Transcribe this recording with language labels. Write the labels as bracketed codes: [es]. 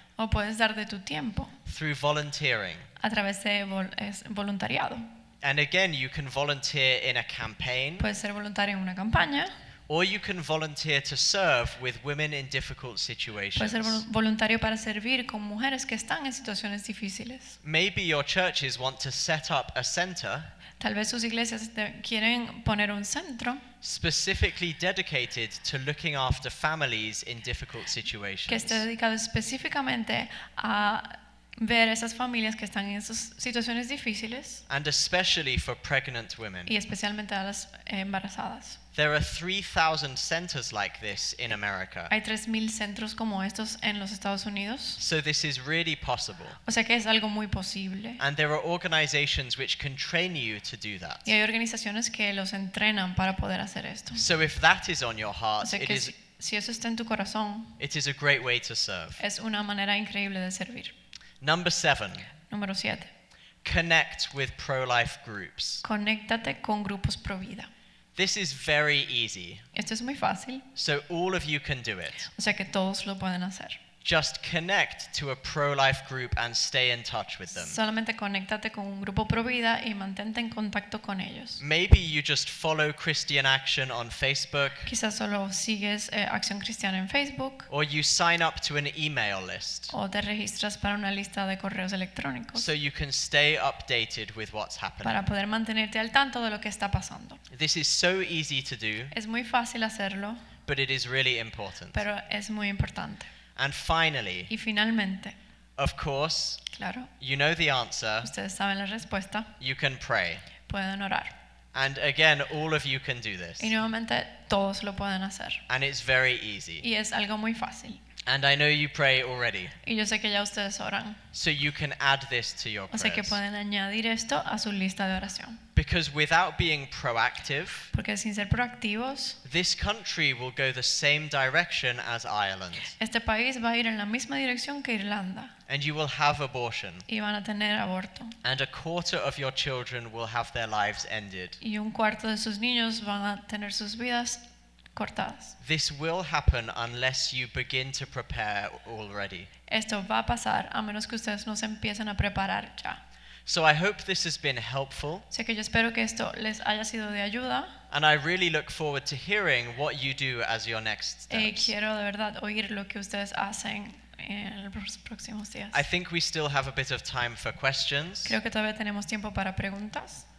[es] O puedes dar de tu tiempo [en] through volunteering. [es] a través de voluntariado. [en] And again, you can volunteer in a campaign [es] Puedes ser voluntario en una campaña [en] or you can volunteer to serve with women in difficult [es] Puedes ser [en] situations. [es] voluntario para servir con mujeres que están en situaciones difíciles. [en] Maybe your churches want to set up a center [es] Tal vez sus iglesias quieren poner un centro [en] specifically dedicated to looking after families in difficult [es] que [en] situations. [es] esté dedicado específicamente a ver esas familias que están en esas situaciones difíciles [en] And especially for pregnant women. [es] y especialmente a las embarazadas. [en] There are 3,000 centers like this in America. [es] Hay 3,000 centros como estos en los Estados Unidos. [en] So this is really possible. [es] O sea que es algo muy posible. [en] And there are organizations which can train you to do that. [es] Y hay organizaciones que los entrenan para poder hacer esto. [en] So if that is on your [es] O [en] heart, [es] sea que si eso está en tu corazón, [en] it is a great way to serve. [es] es una manera increíble de servir. [en] Number 7, [es] Número 7. [en] connect with pro-life groups. [es] Conéctate con grupos pro vida. [en] This is very easy, [es] Esto es muy fácil, [en] so all of you can do it. [es] o sea que todos lo pueden hacer. [en] Just connect to a pro-life group and stay in touch with them. [es] Solamente conéctate con un grupo pro vida y mantente en contacto con ellos. [en] Maybe you just follow Christian Action on Facebook, [es] Quizás solo sigues Acción Cristiana en Facebook [en] or you sign up to an email list [es] o te registras para una lista de correos electrónicos [en] so you can stay updated with what's happening. [es] para poder mantenerte al tanto de lo que está pasando. [en] This is so easy to do, [es] Es muy fácil hacerlo, [en] but it is really important. [es] pero es muy importante. [en] And finally, [es] Y finalmente, [en] of course, [es] claro, [en] you know the answer. [es] ustedes saben la respuesta, [en] You can pray. [es] pueden orar. [en] And again, all of you can do this. [es] Y nuevamente todos lo pueden hacer. [en] And it's very easy. [es] Y es algo muy fácil. [en] And I know you pray already. [es] Y yo sé que ya ustedes oran. [en] So you can add this to your [es] O sea que [en] prayers. [es] pueden añadir esto a su lista de oración. [en] Because without being proactive, [es] Porque sin ser proactivos, [en] this country will go the same direction as Ireland. [es] este país va a ir en la misma dirección que Irlanda. [en] And you will have abortion. [es] Y van a tener aborto. [en] And a quarter of your children will have their lives ended. [es] Y un cuarto de sus niños van a tener sus vidas cortadas. [en] This will happen unless you begin to prepare already. [es] Esto va a pasar a menos que ustedes no se empiecen a preparar ya. [en] So I hope this has been helpful. [es] Así que yo espero que esto les haya sido de ayuda. [en] And I really look forward to hearing what you do as your next steps. [es] Quiero de verdad oír lo que ustedes hacen en los próximos días. [en] I think we still have a bit of time for questions. [es] Creo que todavía tenemos tiempo para preguntas.